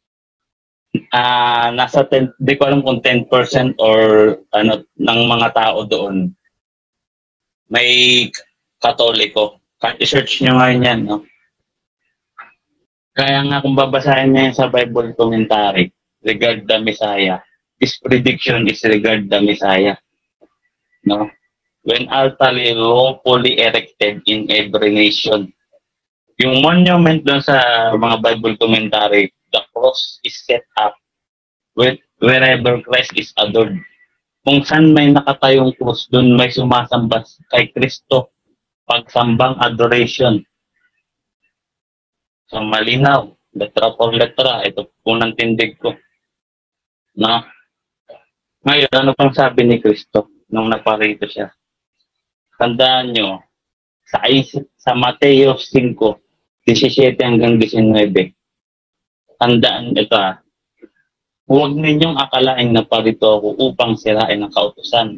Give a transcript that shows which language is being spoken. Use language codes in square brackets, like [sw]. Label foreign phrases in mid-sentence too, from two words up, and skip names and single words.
[tl] Nasa 10, di ko alam kung 10% or ng mga tao doon may Katoliko. Kahit i-search nyo ngayon yan, no? Kaya nga kung babasahin niya sa [en] Bible commentary regard the Messiah, this prediction is regard the Messiah. [tl] No? [en] When altar is lawfully erected in every nation. [tl] Yung monument doon sa mga [en] Bible commentary, the cross is set up wherever Christ is adored. [tl] Kung saan may nakatayong cross, doon may sumasamba kay Kristo. Pagsambang adoration. So malinaw, [es] letra por letra, [tl] ito unang tindig ko. No? Ngayon, ano pang sabi ni Kristo nung naparito siya? Tandaan nyo, sa Mateo 5:17 hanggang 19. tandaan ito huwag ninyong akalain na parito ako upang sirain ang kautusan.